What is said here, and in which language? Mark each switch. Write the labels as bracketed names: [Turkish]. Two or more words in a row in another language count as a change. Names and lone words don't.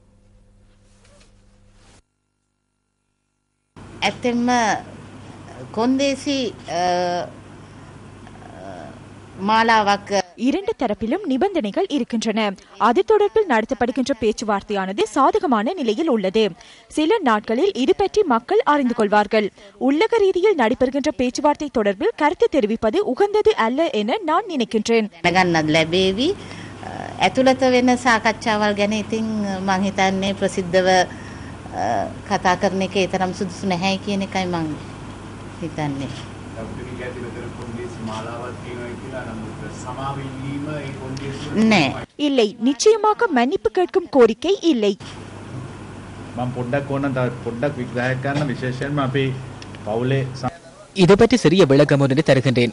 [Tamil] இரண்டு தரப்பிலும் நிபந்தனைகள் இருக்கின்றன. அது தொடர்பில் நடத்தப்படுகின்ற பேச்சுவார்த்தையானது சாதகமான நிலையில் உள்ளது. சில நாட்களில் இது பற்றி மக்கள் அறிந்து கொள்வார்கள். உள்ளக ரீதியில் நடைபெறுகின்ற பேச்சுவார்த்தை தொடர்பில் கருத்து தெரிவிப்பது உகந்தது அல்ல என நான் நினைக்கின்றேன். [Sinhala] ඇතුළත වෙන සාකච්ඡාවල් ගැන ඉතින් මම හිතන්නේ ප්‍රසිද්ධව කතා කරන එක ඒ තරම් සුදුසු නැහැ කියන එකයි මම හිතන්නේ. [Tamil] இல்லை, நிச்சயமாக மன்னிப்பு கேட்கும் கோரிக்கை இல்லை. இது பற்றி சிறிய விளக்கம் ஒன்றை தருகின்றேன்.